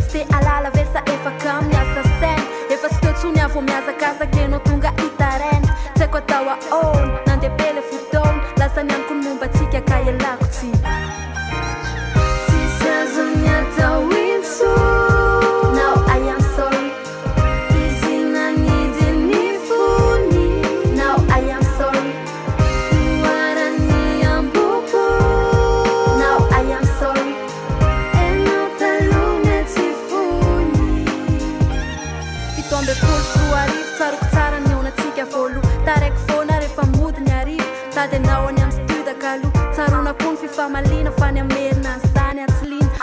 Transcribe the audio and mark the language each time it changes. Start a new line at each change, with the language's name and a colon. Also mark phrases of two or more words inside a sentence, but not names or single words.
Malagasy: Tsy te halala ve sa efa kamo miasa saina. Efa tsy teo tsony avy miazakazaka ianao tonga hitaraina. Tsy haiko atao ahoana. Nandeha be le fotoana. Lasa nianiko ny momba antsika ka ialako tsiny. Tsisy azo ny atao intsony.
English: Now I am sorry.
Malagasy: Izy nanidy ny fony.
English: Now I am sorry.
Malagasy: Loharany am-poko.
English: Now I am sorry.
Malagasy: Enao taloha ny tsy fony. Fito amby folo sy roa arivo, tsaroko tsara ny onantsika voaloha. Taraiky foana rehefa mody ny arivo. Tady anao any amin'ny studio kaloha. Tsaroana koa ny fifamaliana fa ny amerina ny sany atsiliana.